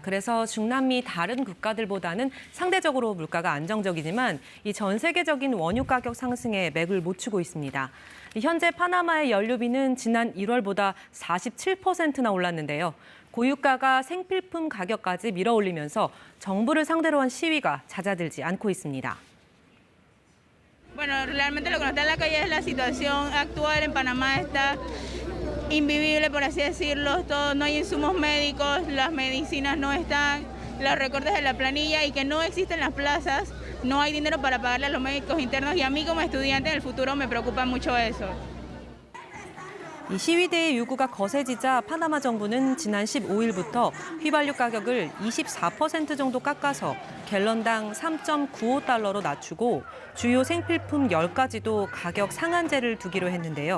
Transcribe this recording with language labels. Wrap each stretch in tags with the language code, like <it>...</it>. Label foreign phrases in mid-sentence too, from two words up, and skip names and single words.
<ko>그래서 중남미 다른 국가들보다는 상대적으로 물가가 안정적이지만 이 전 세계적인 원유 가격 상승에 맥을 못 추고 있습니다. 현재 파나마의 연료비는 지난 1월보다 47%나 올랐는데요. 고유가가 생필품 가격까지 밀어올리면서 정부를 상대로 한 시위가 잦아들지 않고 있습니다.</ko> <es>Bueno, realmente lo que no está en la calle es la situación actual en Panamá está invivible, por así decirlo. No hay insumos médicos, las medicinas no están, los recortes de la planilla y que no existen las plazas, no hay dinero para pagarle a los médicos internos y a mí como estudiante en el futuro me preocupa mucho eso.</es> <ko>이 시위대의 요구가 거세지자 파나마 정부는 지난 15일부터 휘발유 가격을 24% 정도 깎아서 갤런당 3.95달러로 낮추고 주요 생필품 10가지도 가격 상한제를 두기로 했는데요.</ko>